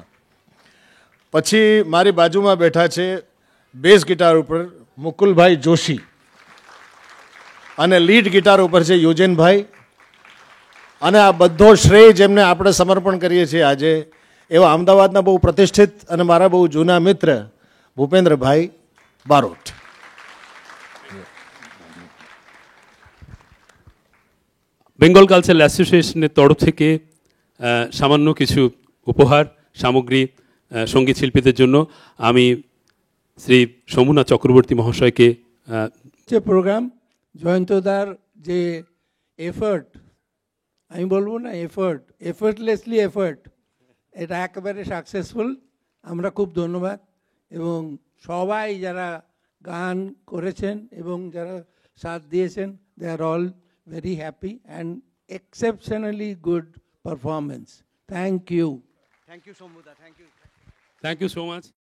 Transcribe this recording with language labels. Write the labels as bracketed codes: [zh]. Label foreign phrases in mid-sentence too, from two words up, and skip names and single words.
[gu] પછી મારી બાજુમાં બેઠા છે બેઝ ગિટાર ઉપર મુકુલભાઈ જોશી અને લીડ ગિટાર ઉપર છે યુજેનભાઈ. અને આ બધો શ્રેય જેમને આપણે સમર્પણ કરીએ છીએ આજે એવા અમદાવાદના બહુ પ્રતિષ્ઠિત અને મારા બહુ જૂના મિત્ર ભૂપેન્દ્રભાઈ બારોટ. [bn] বেঙ্গল কালচারাল অ্যাসোসিয়েশনের তরফ থেকে সামান্য কিছু উপহার সামগ্রী সঙ্গীত শিল্পীদের জন্য আমি শ্রী সমুনা চক্রবর্তী মহাশয়কে যে প্রোগ্রাম জয়ন্তদার যে এফার্ট, আমি বলবো না [en] effortlessly effort, [bn] এটা একেবারে সাকসেসফুল। আমরা খুব ধন্যবাদ। এবং সবাই যারা গান করেছেন এবং যারা সাথ দিয়েছেন, [en] they are all very happy and exceptionally good performance. Thank you. thank you সমুদা, thank you. thank you so much.